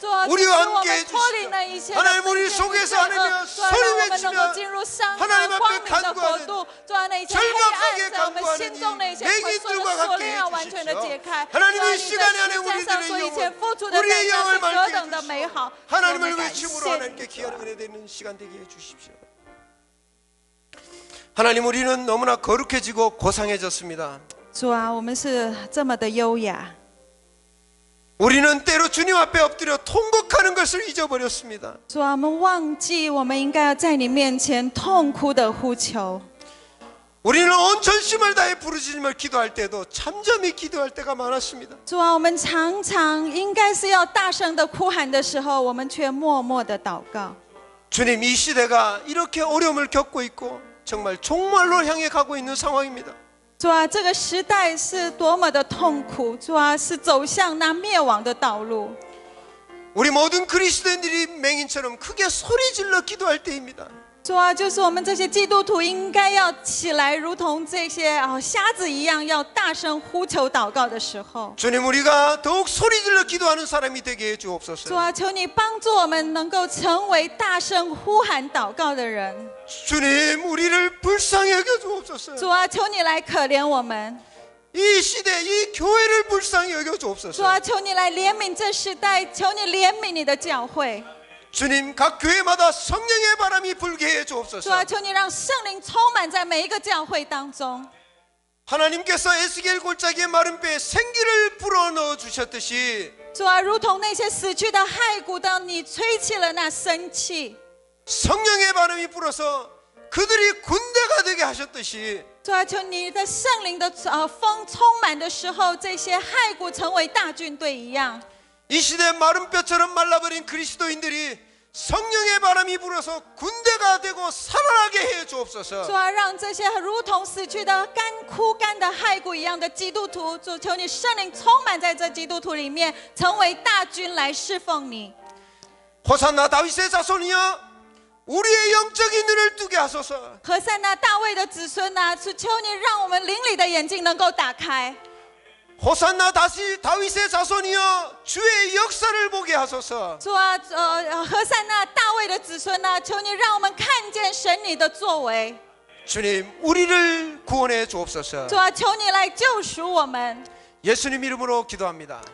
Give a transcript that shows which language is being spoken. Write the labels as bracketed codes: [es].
[ko] 우리와 함께 해주십시오. 하나님 우리 속에서 하나님의 소리 외치며 하나님 앞에 간구하는 절박하게 간구하는 이 맹인들과 함께 해주십시오. 하나님 이 시간에 안에 우리들의 영혼 우리의 영을 맑게 해주십시오. 하나님을 외침으로 하나님께 기하는 은혜 되는 시간 되게 해주십시오. 하나님, 우리는 너무나 거룩해지고 고상해졌습니다. [zh] 主啊，我们是这么的优雅。 [ko] 우리는 때로 주님 앞에 엎드려 통곡하는 것을 잊어버렸습니다. [zh] 主啊，我们忘记我们应该要在你面前痛哭的呼求。 [ko] 우리는 온 전심을 다해 부르짖으며 기도할 때도 잠잠히 기도할 때가 많았습니다. [zh] 主啊，我们常常应该是要大声的哭喊的时候，我们却默默的祷告。 [ko] 주님, 이 시대가 이렇게 어려움을 겪고 있고 정말 종말로 향해 가고 있는 상황입니다. [zh] 主啊，这个时代是多么的痛苦，主啊，是走向那灭亡的道路。 [ko] 우리 모든 그리스도인들이 맹인처럼 크게 소리질러 기도할 때입니다. [zh] 主啊，就是我们这些基督徒应该要起来，如同这些瞎子一样，要大声呼求祷告的时候。 [ko] 주님, 우리가 더욱 소리질러 기도하는 사람이 되게 해 주옵소서. [zh] 主啊，求你帮助我们能够成为大声呼喊祷告的人。 [ko] 주님, 우리를 불쌍히 여겨 주옵소서. [zh] 主啊，求你来可怜我们。 [ko] 이 시대, 이 교회를 불쌍히 여겨 [zh] 主 [ko] 주옵소서. [zh] 啊，求你来怜悯这时代，求你怜悯你的教会。 [ko] 주님, 각 교회마다 성령의 바람이 불게 해 [zh] 主啊， [ko] 주옵소서. [zh] 求你让圣灵充满在每一个教会当中。 [ko] 하나님께서 에스겔 골짜기의 마른 뼈에 생기를 불어넣어 주셨듯이 [zh] 主啊，如同那些死去的骸骨，当你吹起了那生气， [ko] 성령의 바람이 불어서 그들이 군대가 되게 하셨듯이 [zh] 主啊，求你的圣灵的风充满的时候，这些骸骨成为大军队一样。 [ko] 이 시대 마른 뼈처럼 말라버린 그리스도인들이 성령의 바람이 불어서 군대가 되고 살아나게 해 [zh] 主 [ko] 주옵소서. [zh] 啊，让这些如同死去的干枯干的骸骨一样的基督徒，主求你圣灵充满在这基督徒里面，成为大军来侍奉你。 [ko] 호산나 다윗의 자손이여, 우리의 영적인 눈을 뜨게 하소서. [zh] 何塞那大卫的子孙啊，主求你让我们灵里的眼睛能够打开。 [ko] 호산나 다윗의 자손이여, 주의 역사를 보게 하소서. [zh] 主啊，何塞那大卫的子孙啊，求你让我们看见神你的作为。 [ko] 주님, 우리를 구원해 주옵소서. [zh] 主啊，求你来救赎我们。 [ko] 예수님 이름으로 기도합니다.